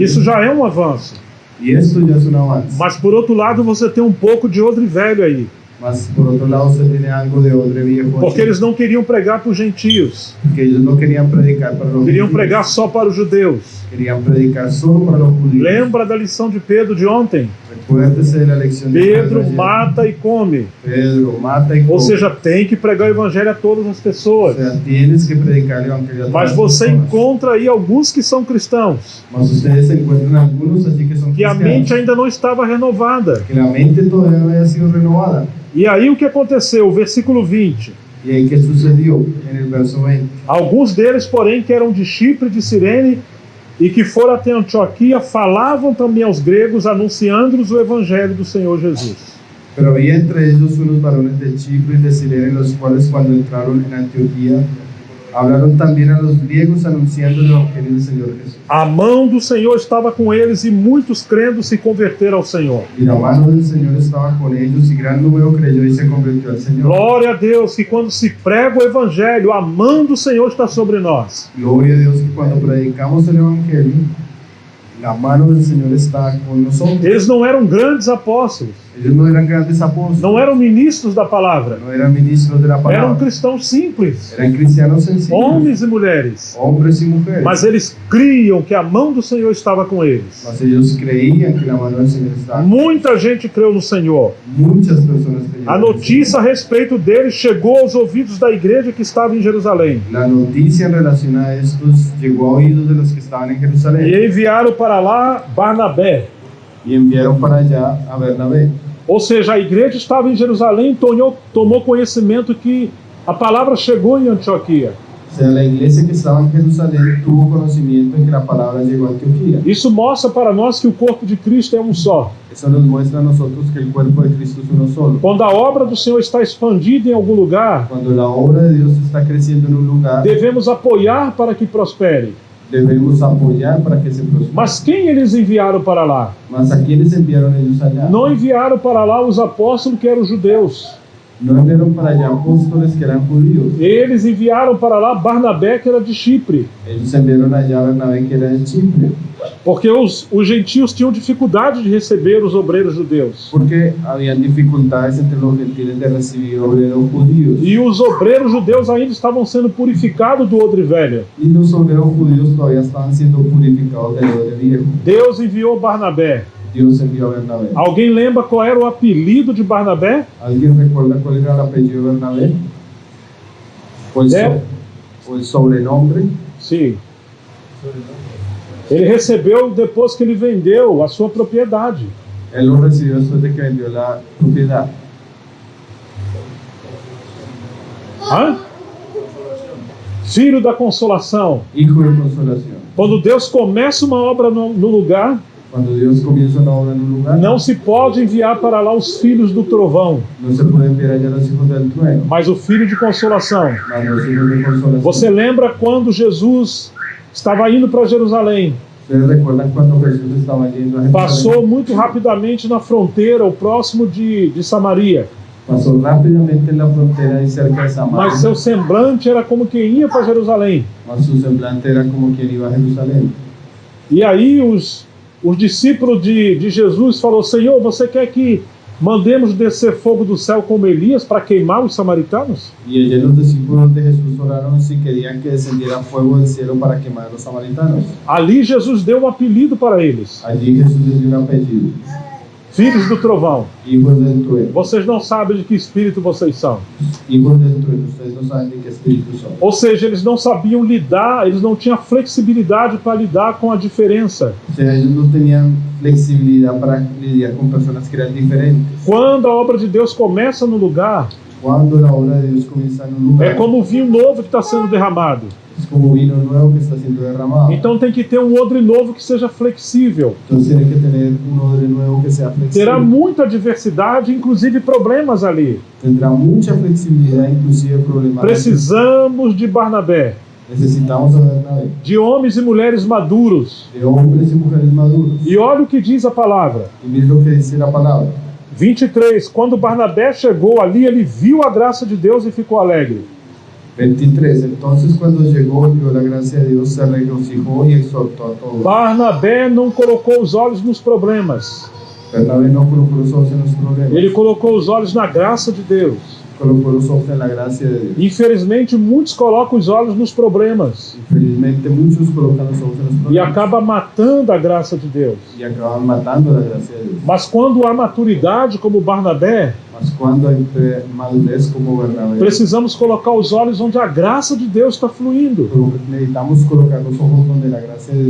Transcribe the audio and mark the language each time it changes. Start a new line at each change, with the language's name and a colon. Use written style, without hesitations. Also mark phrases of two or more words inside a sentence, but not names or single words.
Portuguese: Isso já é um avanço.
Spanish: y esto ya es un avance.
Portuguese: Mas por outro lado, você tem um pouco de odre velho aí.
Spanish: Mas por otro lado, usted tiene algo de odre viejo,
Portuguese: Porque
Spanish: allí,
Portuguese: eles não queriam pregar para os gentios.
Spanish: que ellos no querían predicar para los
Portuguese: Queriam
Spanish: judíos,
Portuguese: pregar só para os judeus.
Spanish: querían predicar solo para los judíos.
Portuguese: Lembra da lição de Pedro de ontem?
Spanish: Recuérdese de la lección de Pedro ayer.
Portuguese: mata e come.
Spanish: Pedro mata y
Portuguese: Ou
Spanish: come.
Portuguese: seja, tem que pregar o evangelho a todas as
Spanish: O
Portuguese: pessoas.
Spanish: sea, tienes que predicar el evangelio a todas
Portuguese: Mas
Spanish: las
Portuguese: você
Spanish: personas.
Portuguese: encontra aí alguns que são cristãos,
Spanish: Mas ustedes encuentran algunos allí que son
Portuguese: que a
Spanish: cristianos,
Portuguese: mente ainda não estava renovada.
Spanish: que la mente todavía no había sido renovada.
Portuguese: E aí o que aconteceu? O versículo 20.
Spanish: ¿Y ahí qué sucedió? En el verso 20.
Portuguese: Alguns deles, porém, que eram de Chipre e de Cirene, e que foram até Antioquia, falavam também aos gregos, anunciando-lhes o evangelho do Senhor Jesus.
Spanish: Pero había entre ellos unos varones de Chipre y de Cirene, los cuales cuando entraron en Antioquía, hablaron también a los griegos anunciando el evangelio del Señor Jesús.
Portuguese: A mão do Senhor estava com eles e muitos crendo se converteram ao Senhor.
Spanish: Y la mano del Señor estaba con ellos y gran número creyó y se convirtió al Señor.
Portuguese: Glória a Deus que quando se prega o evangelho, a mão do Senhor está sobre nós.
Spanish: Gloria a Dios que cuando predicamos el evangelio, la mano del Señor está con nosotros.
Portuguese: Eles não eram grandes apóstolos,
Spanish: Ellos no eran grandes apóstoles,
Portuguese: não eram ministros da palavra,
Spanish: no eran ministros de la
Portuguese: eram
Spanish: palabra,
Portuguese: cristãos simples,
Spanish: eran cristianos sencillos,
Portuguese: homens e mulheres.
Spanish: hombres y mujeres.
Portuguese: Mas eles criam que a mão do Senhor estava com eles.
Spanish: Mas ellos creían que la mano del Señor estaba.
Portuguese: Muita gente creu no Senhor.
Spanish: Muchas personas creyeron.
Portuguese: A notícia a respeito deles chegou aos ouvidos da igreja que estava em Jerusalém.
Spanish: La noticia en relación a estos llegó a oídos de los que estaban en Jerusalén
Portuguese: E enviaram para lá Barnabé.
Spanish: y enviaron para allá a Bernabé.
Portuguese: Ou seja, a igreja estava em Jerusalém e tomou conhecimento que a palavra chegou em Antioquia.
Spanish: O sea, la iglesia que estaba en Jerusalén tuvo conocimiento de que la palabra llegó a Antioquía.
Portuguese: Isso mostra para nós que o corpo de Cristo é um só.
Spanish: Eso nos muestra a nosotros que el cuerpo de Cristo es uno solo.
Portuguese: Quando a obra do Senhor está expandida em algum lugar,
Spanish: Cuando la obra de Dios está creciendo en un lugar,
Portuguese: devemos apoiar para que prospere.
Spanish: debemos apoyar para que se prospere.
Portuguese: Mas quem eles enviaram para lá?
Spanish: Mas a quienes enviaron ellos allá,
Portuguese: Não enviaram para lá os apóstolos que eram judeus.
Spanish: no enviaron para allá apóstoles que eran judíos.
Portuguese: Eles enviaram para lá Barnabé, que era de Chipre,
Spanish: Ellos enviaron allá a Bernabé, que era de Chipre,
Portuguese: porque os gentios tinham dificuldade de receber os obreiros judeus.
Spanish: porque habían dificultades entre los gentiles de recibir obreros judíos.
Portuguese: E os obreiros judeus ainda estavam sendo purificados do odre velho.
Spanish: Y los obreros judíos todavía estaban siendo purificados del odre viejo.
Portuguese: Deus enviou Barnabé.
Spanish: Dios envió a Bernabé.
Portuguese: Alguém lembra qual era o apelido de Barnabé?
Spanish: ¿Alguien recuerda cuál era el apellido de Bernabé? O el sobrenombre.
Portuguese: Sim. Ele recebeu depois que ele vendeu a sua propriedade.
Spanish: Él lo recibió después de que vendió la propiedad. Hã?
Portuguese: Filho da consolação.
Spanish: Hijo de consolación.
Portuguese: Quando Deus começa uma obra no lugar,
Spanish: Cuando Dios comienza una obra en un lugar,
Portuguese: não se pode enviar para lá os filhos do trovão,
Spanish: no se puede enviar allá los hijos del trueno,
Portuguese: mas o filho de consolação.
Spanish: mas los hijos de consolación.
Portuguese: Você lembra quando Jesus estava indo para Jerusalém?
Spanish: ¿Ustedes recuerdan cuando Jesús estaba yendo a Jerusalén?
Portuguese: Passou muito rapidamente na fronteira, o próximo de Samaria.
Spanish: Pasó rápidamente en la frontera y cerca de Samaria,
Portuguese: Mas seu semblante era como quem ia para Jerusalém.
Spanish: mas su semblante era como quien iba a Jerusalén.
Portuguese: E aí os discípulos de Jesus falaram: Senhor, você quer que mandemos descer fogo do céu como Elias para queimar os samaritanos?
Spanish: Y ellos, los discípulos de Jesús, oraron si querían que descendiera fuego del cielo para quemar a los samaritanos.
Portuguese: Ali Jesus deu um apelido para eles:
Spanish: Allí Jesús les dio un apellido:
Portuguese: Filhos do Trovão.
Spanish: hijos del trueno.
Portuguese: Vocês não sabem de que espírito vocês são.
Spanish: Hijos del trueno, ustedes no saben de qué espíritu son.
Portuguese: Ou seja, eles não sabiam lidar, eles não tinham flexibilidade para lidar com a diferença.
Spanish: O sea, ellos no tenían flexibilidad para lidiar con personas que eran diferentes.
Portuguese: Quando a obra de Deus começa no lugar,
Spanish: Cuando la obra de Dios comienza en un lugar,
Portuguese: é como o vinho novo que está sendo derramado.
Spanish: es como vino nuevo que está siendo derramado.
Portuguese: Então tem que ter um odre novo que seja flexível.
Spanish: Entonces tiene que tener un odre nuevo que sea flexible.
Portuguese: Terá muita diversidade, inclusive problemas ali.
Spanish: Tendrá mucha flexibilidad, inclusive problemas.
Portuguese: Precisamos de Barnabé,
Spanish: Necesitamos a Bernabé,
Portuguese: de homens e mulheres maduros.
Spanish: de hombres y mujeres maduros.
Portuguese: E olha o que diz a palavra.
Spanish: Y mira lo que dice la palabra.
Portuguese: 23. Quando Barnabé chegou ali, ele viu a graça de Deus e ficou alegre.
Spanish: 23. Entonces cuando llegó, vio la gracia de Dios, se regocijó y exhortó a todos.
Portuguese: Barnabé não colocou os olhos nos problemas.
Spanish: Bernabé no colocó los ojos en los problemas,
Portuguese: Ele colocou os olhos na graça de Deus.
Spanish: colocó los ojos en la gracia de Dios.
Portuguese: Infelizmente, muitos colocam os olhos nos problemas
Spanish: Infelizmente muchos colocan los ojos en los
Portuguese: e
Spanish: problemas
Portuguese: acaba matando a graça de Deus.
Spanish: y acaban matando la gracia de Dios.
Portuguese: Mas quando há maturidade como Barnabé,
Spanish: Mas cuando hay madurez como Bernabé,
Portuguese: precisamos colocar os olhos onde a graça de Deus está fluindo.
Spanish: necesitamos colocar los ojos donde la gracia de Dios